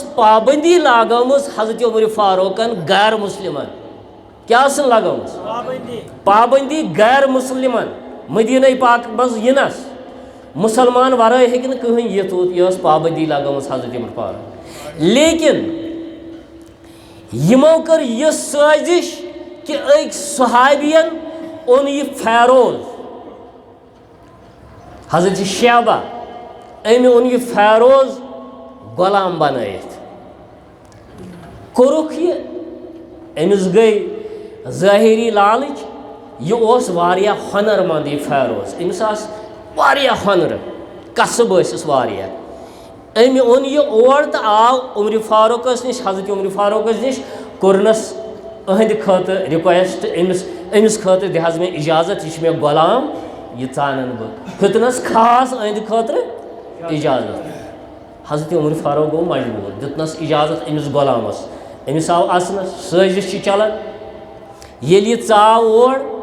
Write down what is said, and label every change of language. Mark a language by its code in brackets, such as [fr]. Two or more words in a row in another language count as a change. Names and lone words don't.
[ks] پابنٛدی لاگٲمٕژ حضرت عمر فاروقن غیر مُسلِمن کیٛاہ ٲسٕن لگٲمٕژ پابنٛدی غیر مُسلِمن مدیٖنَے پاک منٛز یِنس مُسلمان ورٲے ہیٚکہِ نہٕ کٕہٕنۍ یِتھ اوت یہِ ٲس پابنٛدی لگٲمٕژ حضرت عمر فاروق لیکن یمو کر یہ سازش کہ ایک صحابین اون یہ فیروز حضرت شعبہ امی اون یہ فیروز غلام بنائت کورک یہ امس گئی ظاہری لالچ یہ اوس واریاہ ہنر مند یہ فیروز امس آس واریاہ ہنر کسب ٲسِس واریاہ أمۍ اوٚن یہِ اور تہٕ آو عمر فاروقس نِش حضرت عمر فاروقس نِش کوٚرنس أہنٛدِ خٲطرٕ رِکویسٹ أمِس خٲطرٕ دِ حظ مےٚ اِجازت یہِ چھُ مےٚ غلام یہِ ژانن بہٕ ہیوٚتنس خاص أہنٛدِ خٲطرٕ اِجازت حضرت عمر فاروق گوٚو مجبوٗر دیُتنس اِجازت أمِس غلامس أمِس آو اَژنس سٲزِش چھِ چلان ییٚلہِ یہِ ژاو اور